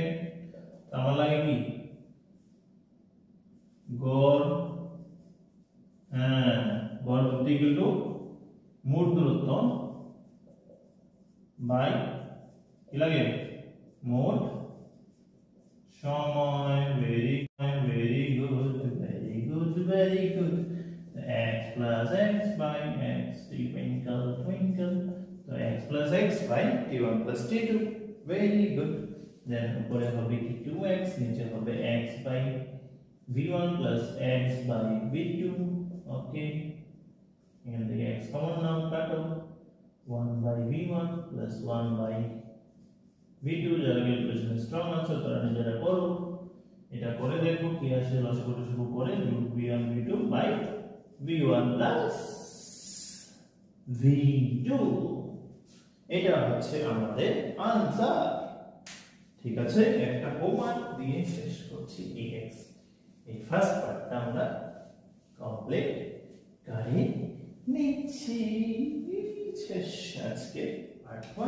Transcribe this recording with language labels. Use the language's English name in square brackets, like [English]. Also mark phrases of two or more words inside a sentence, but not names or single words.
[Bangla] আমার লাগে কি গড়, গড় দ্রুতি [English] equal to [Bangla] মোট দূরত্ব বাই কি লাগে মোট সময়। [English] very good. x plus x by x twinkle twinkle, so x plus x by t1 plus t2। very good. then [Bangla] উপরে হবে কি 2x, নিচে হবে [English] x by v1 plus x by v2। [Bangla] ওকে, এখান থেকে x কমন নাও, কাটো। [English] 1 by v1 plus 1 by v2। [Bangla] যারা ক্যালকুলেশন স্ট্রং আছে তারা নিজেরা করো, এটা করে দেখো কি আসে। লসাগু শুরু করে [English] v1 v2 by v1 plus v2। [Bangla] এটা হচ্ছে আমাদের आंसर। ঠিক আছে, একটা হোমওয়ার্ক দিয়ে শেষ করছি। এই ফার্স্ট পার্টটা আমরা কমপ্লিট করে নিচ্ছি। শেষ আজকে পার্ট 1।